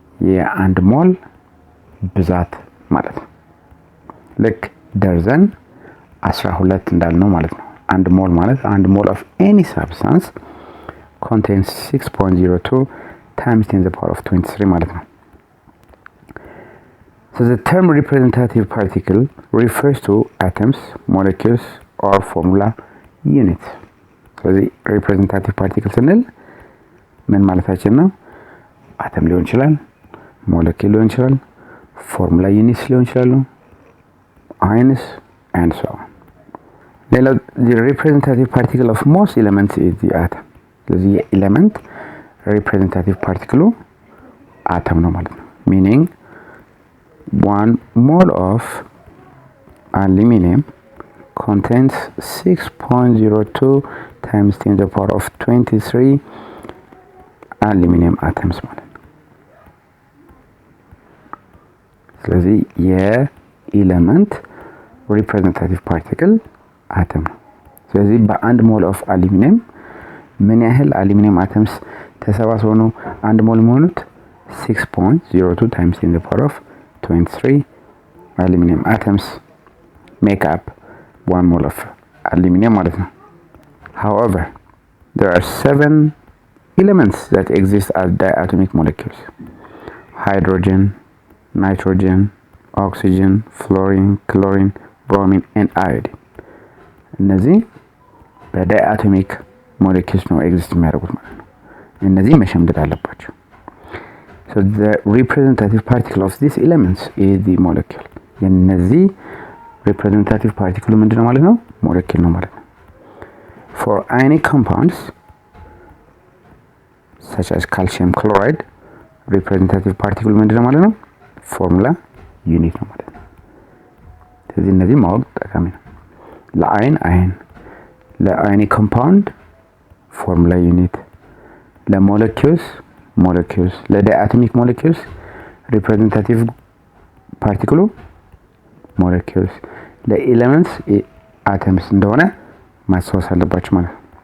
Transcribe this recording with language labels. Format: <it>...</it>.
<am>የአንድ ሞል ብዛት ማለት ነው። ልክ ደርዘን 12 እንዳልነው ማለት ነው። አንድ ሞል</am> <en>ማለት አንድ ሞል of any substance contains 6.02 times 10 to the power of 23 ማለት ነው። So the term representative particle refers to atoms, molecules or formula units.</en> <am>ስለዚህ representative particle ስንል ምን ማለታችን ነው? አተም ሊሆን ይችላል፣ ሞለኪል ሊሆን ይችላል፣ ፎርሙላ ዩኒትስ ሊሆን ይችላሉ፣ አይንስ</am> <en>and so on. ሌላው the representative particle of most elements is the atom.</en> <am>ስለዚህ የኤሌመንት ሪፕሬዘንታቲቭ ፓርቲክሉ አተም ነው ማለት ነው።</am> <en>meaning 1 mole of aluminum contains 6.02 times 10 to the power of 23 aluminum atoms ማለት ነው።</en> <am>ስለዚህ የኤሌመንት ሪፕሬዘንታቲቭ ፓርቲክል አተም ነው። ስለዚህ በአንድ ሞል ኦፍ አሉሚኒየም ምን ያህል አሉሚኒየም አተምስ ተሰባስበው ነው አንድ ሞል የሚሆኑት?</am> <en>6.02 times 10 to the power of 23 aluminum atoms make up 1 mole of aluminum</en> <am>ማለት ነው።</am> <en>However, there are 7 elements that exist as diatomic molecules: hydrogen, nitrogen, oxygen, fluorine, chlorine, bromine and iodine.</en> <am>እነዚህ በዳይአቶሚክ ሞለኪውልስ ነው ኤግዚስት የሚያደርጉት ማለት ነው። እነዚህ መሸምደድ አለባቸው።</am> <en>so the representative particle of these elements is the molecule.</en> <am>የነዚህ representative particle ምንድነው ማለት ነው? ሞለኪውል ነው ማለት ነው።</am> <en>for ionic compounds such as calcium chloride,</en> <am>representative particle ምንድነው ማለት ነው? ፎርሙላ ዩኒት ነው ማለት ነው። ስለዚህ እነዚህ ማወቅ ጠቃሚ ነው። ለአይን ለአዮኒክ ኮምፓውንድ ፎርሙላ ዩኒት፣ ለሞለኪውልስ ለዳይአቶሚክ ሞለኪውልስ ሪፕሬዘንታቲቭ ፓርቲክሉ ሞለኪውልስ፣ ለኤሌመንትስ አተምስ እንደሆነ ማስታወስ አለባችሁ ማለት ነው።</am>